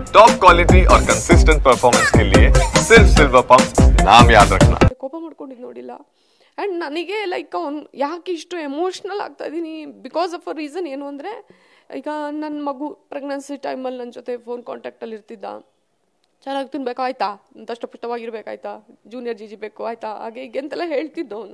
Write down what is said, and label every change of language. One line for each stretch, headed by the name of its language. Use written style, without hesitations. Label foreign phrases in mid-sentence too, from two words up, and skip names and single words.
English: top quality
Hindi: और
English: consistent performance
Hindi: के लिए सिर्फ सिल्वर पंप नाम याद रखना.
Kannada: ಕೋಪ ಮಾಡ್ಕೊಂಡಿದ್ದು ನೋಡಿಲ್ಲ. ಆ್ಯಂಡ್ ನನಗೆ ಲೈಕ್ ಅವ್ನು ಯಾಕೆ ಇಷ್ಟು ಎಮೋಷ್ನಲ್ ಆಗ್ತಾ ಇದ್ದೀನಿ
English: because of a reason
Kannada: ಏನು ಅಂದರೆ, ಈಗ ನನ್ನ ಮಗು
English: pregnancy timealli
Kannada: ನನ್ನ ಜೊತೆ
English: phone contactalli
Kannada: ಇರ್ತಿದ್ದ. ಚೆನ್ನಾಗಿ ತಿನ್ಬೇಕು ಆಯ್ತಾ, ದಷ್ಟಪುಷ್ಟವಾಗಿರ್ಬೇಕಾಯ್ತಾ, ಜೂನಿಯರ್ ಜಿಜಿ ಬೇಕು ಆಯ್ತಾ, ಹಾಗೆ ಹೀಗೆ ಅಂತೆಲ್ಲ ಹೇಳ್ತಿದ್ದ ಅವನು.